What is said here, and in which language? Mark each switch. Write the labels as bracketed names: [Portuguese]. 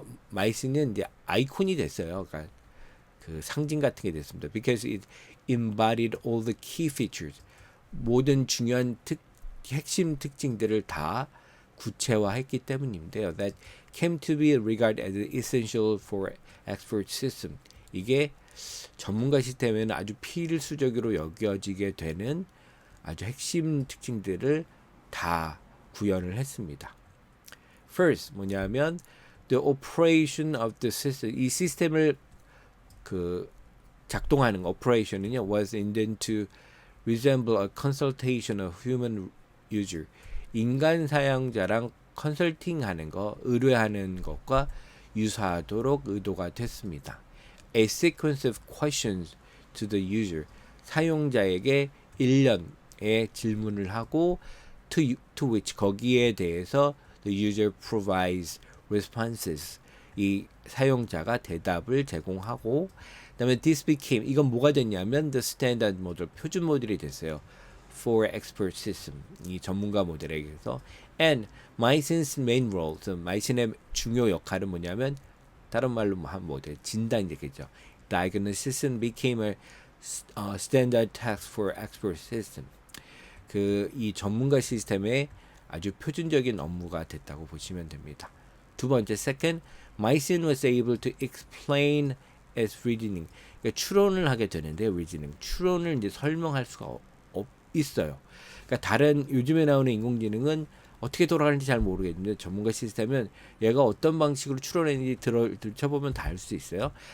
[Korean] 마이슨은 이제 아이콘이 됐어요. 그러니까 그 상징 같은 게 됐습니다. [English] Because it embodied all the key features. [Korean] 모든 중요한 핵심 특징들을 다 구체화했기 때문인데요. [English] That came to be regarded as essential for expert system. [Korean] 이게 전문가 시스템에는 아주 필수적으로 여겨지게 되는 아주 핵심 특징들을 다 구현을 했습니다. [English] First [Korean] 뭐냐면 [English] the operation of the system. [Korean] 이 시스템을 작동하는 [English] operation은요 was intended to resemble a consultation of human user. [Korean] 인간 사용자랑 컨설팅하는 거, 의뢰하는 것과 유사하도록 의도가 됐습니다. [English] A sequence of questions to the user. [Korean] 사용자에게 일련의 질문을 하고 [English] to which [Korean] 거기에 대해서 [English] the user provides responses. [Korean] 이 사용자가 대답을 제공하고, 그다음에 [English] this became, [Korean] 이건 뭐가 됐냐면 [English] the standard model, [Korean] 표준 모델이 됐어요. [English] For expert system, [Korean] 이 전문가 모델에게서. [English] And Meissen's main role, [Korean] 마이슨의 중요 역할은 뭐냐면 다른 말로 한 모델, 진단이 되겠죠. [English] Diagnosis became a standard task for expert system. [Korean] 이 전문가 시스템의 아주 표준적인 업무가 됐다고 보시면 됩니다. 두 번째, [English] second, Meissen was able to explain as reasoning. [Korean] 그러니까 추론을 하게 되는데, reasoning. 추론을 이제 설명할 수가 있어요. 그러니까 다른 요즘에 나오는 인공지능은 어떻게 돌아가는지 잘 모르겠는데, 전문가 시스템은 얘가 어떤 방식으로 추론했는지 들춰보면 다 알 수 있어요.